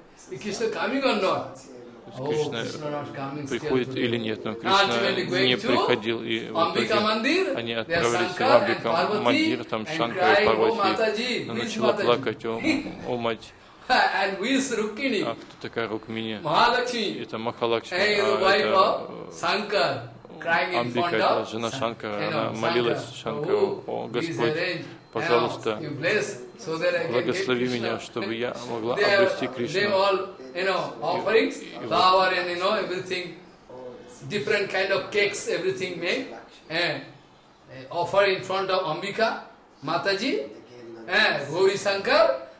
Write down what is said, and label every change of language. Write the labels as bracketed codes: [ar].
[ru] Кришна приходит или нет, но Кришна не приходил. И в итоге они отправились в Амбика Мандир, там Шанкара Парвати, она начала плакать, о мать. [en] And who is Rukmini? [ru] А кто такая Рукмини? Махалакшми. Это Махалакшми. [en] And the wife of Shankar, crying in front of. [ru] Амбика, жена Шанкара, она молилась Шанкару, о Господь, пожалуйста, благослови меня, чтобы я могла обрести Кришну. [en] They all, you know, offerings, flower and, you know, everything, different kind of cakes, everything made, and offer in front of Амбика, Матаджи, and Гори Шанкар.